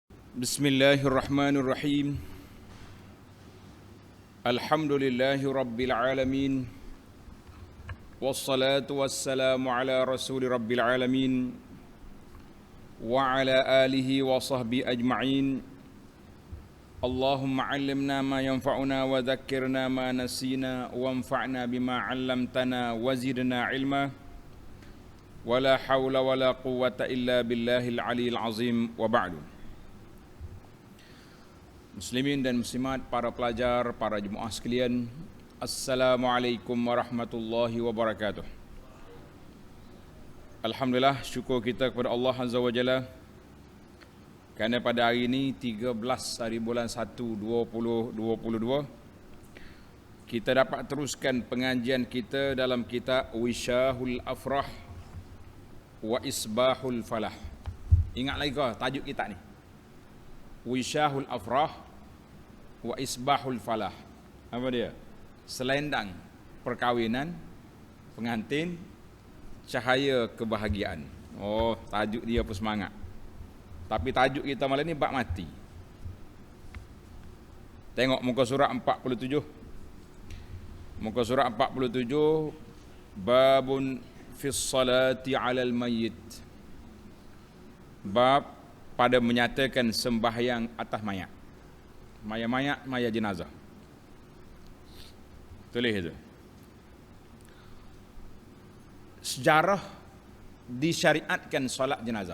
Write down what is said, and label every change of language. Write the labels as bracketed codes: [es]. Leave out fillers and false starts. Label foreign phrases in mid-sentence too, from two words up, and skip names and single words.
[ar] بسم الله الرحمن الرحيم. الحمد لله رب العالمين. والصلاة والسلام على رسول رب العالمين وعلى آله وصحبه أجمعين. اللهم علمنا ما ينفعنا وذكرنا ما نسينا وانفعنا بما علمتنا وزدنا علما. ولا حول ولا قوة إلا بالله العلي العظيم وبعد. [ms] Muslimin dan muslimat, para pelajar, para jemaah sekalian, [ar] السلام عليكم ورحمة الله وبركاته. [ms] Alhamdulillah, syukur kita kepada Allah [ar] عز وجل [ms] kerana pada hari ini 13 hari bulan 1 2022 kita dapat teruskan pengajian kita dalam kitab Wisyahul Afrah wa Isbahul Falah. Ingat lagi ke tajuk kita ni? Wisyahul Afrah wa Isbahul Falah. Apa dia? Selendang perkahwinan, pengantin, cahaya kebahagiaan. Oh, tajuk dia pun semangat. Tapi tajuk kita malam ni bab mati. Tengok muka surat 47. Muka surat 47, [ar] باب في الصلاة على الميت. [ms] Bab pada menyatakan sembahyang atas mayat. Mayat-mayat, mayat jenazah. Tulis itu. Sejarah disyariatkan solat jenazah.